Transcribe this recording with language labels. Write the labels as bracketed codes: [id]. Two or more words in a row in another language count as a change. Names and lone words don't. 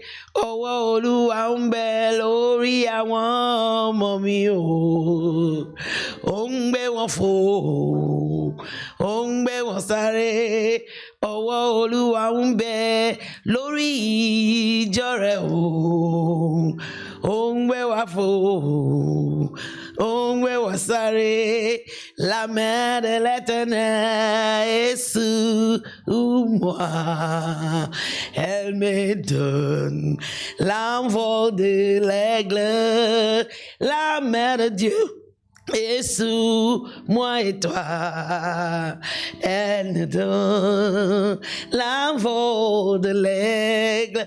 [yo] Ọwọ́ Olúwa ń bẹ lórí àwọn ọmọ mi o, ó ń gbé wọn fò, ó ń gbé wọn sáré. Ọwọ́ Olúwa ń bẹ lórí ìjọ rẹ̀ o, ó ń gbé wa fò, ó ń gbé wa sáré. [fr] La main de l'Éternel est sur moi, elle me donne l'envol de l'aigle. La main de Dieu est sur moi et toi, elle nous donne l'envol de l'aigle.